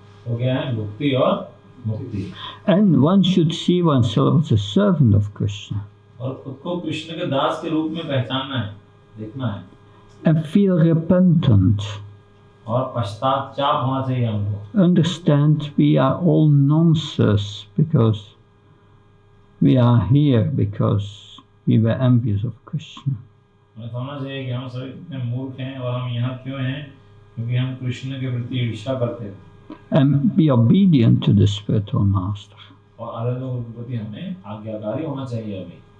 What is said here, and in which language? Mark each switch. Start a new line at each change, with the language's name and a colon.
Hindi: तो क्या है, भक्ति और मुक्ति.
English: And one should see oneself as a servant of Krishna.
Hindi: और खुद को कृष्ण के दास के रूप में पहचानना है, देखना है.
English: And feel repentant.
Hindi: और पश्चाताप होना चाहिए हमको.
English: Understand we are all nonsense because we are here because we were envious of Krishna.
Hindi: हमें समझना चाहिए कि हम सभी कितने मूर्ख हैं और हम यहाँ क्यों हैं, क्योंकि हम कृष्ण के प्रति ईर्ष्या करते हैं.
English: And be obedient to the spiritual master.
Hindi: और आदरणीय गुरु के प्रति हमें आज्ञाकारी होना चाहिए अभी.